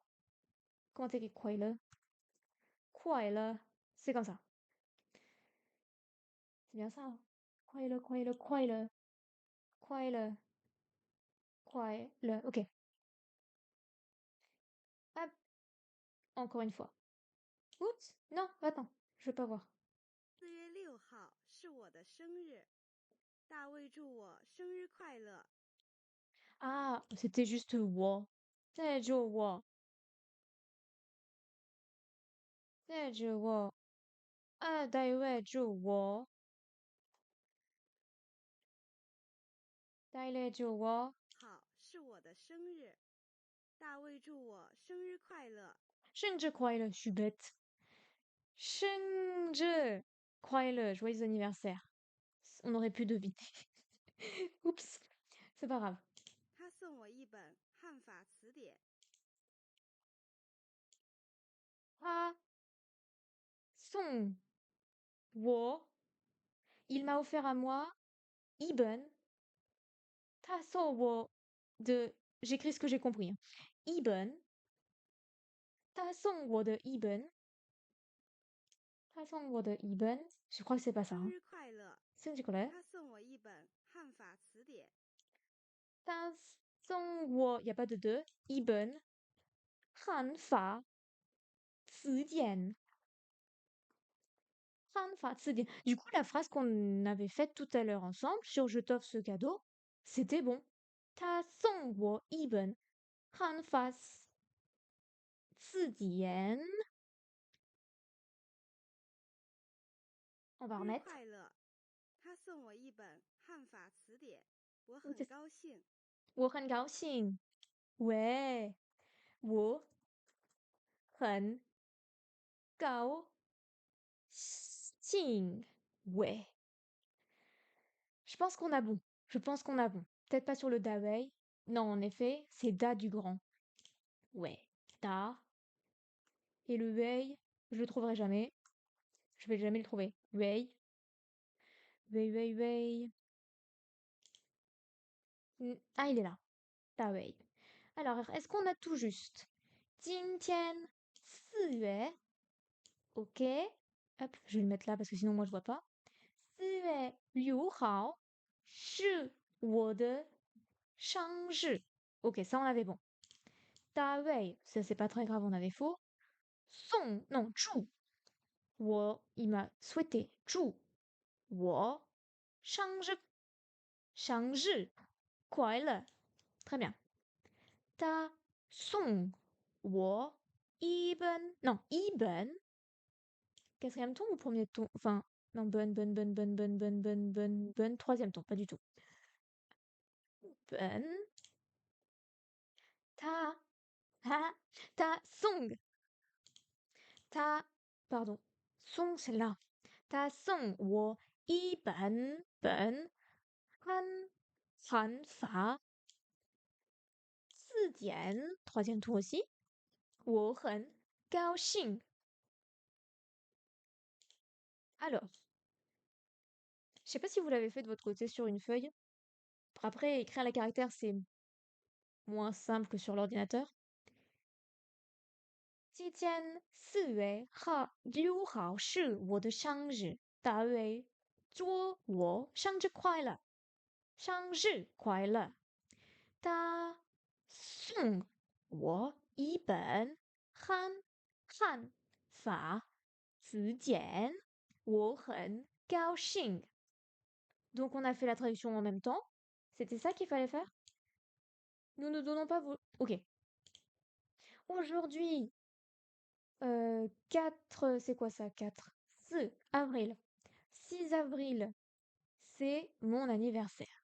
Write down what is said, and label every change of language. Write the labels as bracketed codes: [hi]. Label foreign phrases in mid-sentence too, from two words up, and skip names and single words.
[fr] Comment t'écris Quaile? Quaile. C'est comme ça. C'est bien ça. Hein. Quaile. Ok. Hop. Encore une fois. Oups. Non, attends. Je veux pas voir. [zh] 4月6号是我的生日。大卫祝我生日快乐。 [fr] Ah, c'était juste wo. C'est jo wo. C'est jo wo. [zh] Ah, 大卫祝我. 大卫祝我. 好，是我的生日。大卫祝我生日快乐。生日快乐, [fr] je suis bête. [zh] 生日快乐, [fr] joyeux anniversaire. On aurait pu deviner. Oups, c'est pas grave. [zh] 他送我一本汉法词典。 Ah, 送我. [fr] Il m'a offert à moi, Ibn. [zh] 他送我的. [fr] J'écris ce que j'ai compris. [zh] Hein. Ibn. 他送我的一本. 他送我的一本. [fr] Je crois que c'est pas ça. [zh] 生 [fr] Hein. [zh] 日快乐！ [fr] C'est du collège. [zh] 他送我一本汉法词典。他送我. [fr] Y a pas de deux. Ibn. [zh] 汉法. Zidian. 汉法. Zidian. [fr] Du coup, la phrase qu'on avait faite tout à l'heure ensemble sur je t'offre ce cadeau, c'était bon. [zh] 他送我一本汉法. Zidian. [fr] On va [zh] 生日 [fr] remettre. [zh] 快乐！他送我一本汉法词典，我 [fr] Oui, [zh] 很 [fr] c'est- [zh] 高兴。我很高兴。 [fr] Ouais. [zh] 我很高兴. [fr] Ouais. Je pense qu'on a bon. Je pense qu'on a bon. Peut-être pas sur le [zh] 大卫. [fr] Non, en effet, c'est da du grand. Ouais. Ta. Et le wei, je le trouverai jamais. Je vais jamais le trouver. [zh] Wei. Wei, wei, wei. [fr] Ah, il est là. [zh] 大卫. [fr] Alors, est-ce qu'on a tout juste? [zh] 今天4月 OK. [fr] Hop, je vais le mettre là parce que sinon moi je vois pas. [zh] 4月6号是我的生日. [fr] OK, ça on avait bon. [zh] 大卫, [fr] ça c'est pas très grave, on avait faux. Son, non, 祝. Il m'a souhaité. [zh] 祝我生日快乐. [fr] Très bien. [zh] 他送, [fr] 我non, 一本 quatrième ton ou premier ton? Enfin, non, troisième ton, pas du tout. Ben, ta, song, pardon, song, c'est là. [zh] 他送, 我一本汉法字典, [fr] troisième ton aussi. [zh] 我很高兴. [fr] Alors, je sais pas si vous l'avez fait de votre côté sur une feuille. Après, écrire les caractères, c'est moins simple que sur l'ordinateur. [zh] 今天4月6号是我的生日，大卫祝我生日快乐，生日快乐。他送我一本汉法词典，我很高兴。 [fr] Donc on a fait la traduction en même temps. C'était ça qu'il fallait faire? Nous ne donnons pas vos... Ok. Aujourd'hui, 4, c'est quoi ça? 4. 6 avril. 6 avril, c'est mon anniversaire.